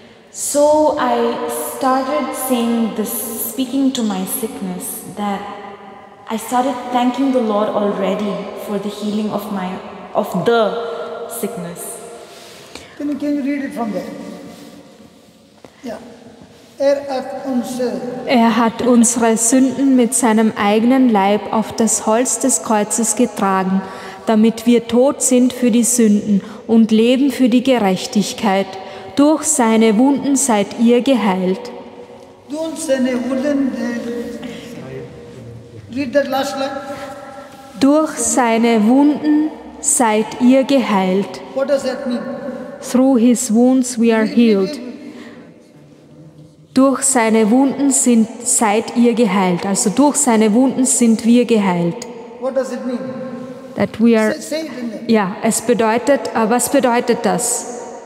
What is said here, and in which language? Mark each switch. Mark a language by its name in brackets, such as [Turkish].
[English] So I started saying this, speaking to my sickness, that I started thanking the Lord already for the healing of the sickness. Can you read it from there? Yeah. [German] Er hat unsere Sünden mit seinem eigenen Leib auf das Holz des Kreuzes getragen, damit wir tot sind für die Sünden und leben für die Gerechtigkeit. Durch seine Wunden seid ihr geheilt. [English] Don't send a wooden. Read that last line. [German] Durch seine Wunden seid ihr geheilt. [English] What does that mean? Through his wounds we are healed. [German] Durch seine Wunden seid ihr geheilt. Also durch seine Wunden sind wir geheilt. [English] What does it mean? That we are, Say it in there. [German] ja, es bedeutet, was bedeutet das?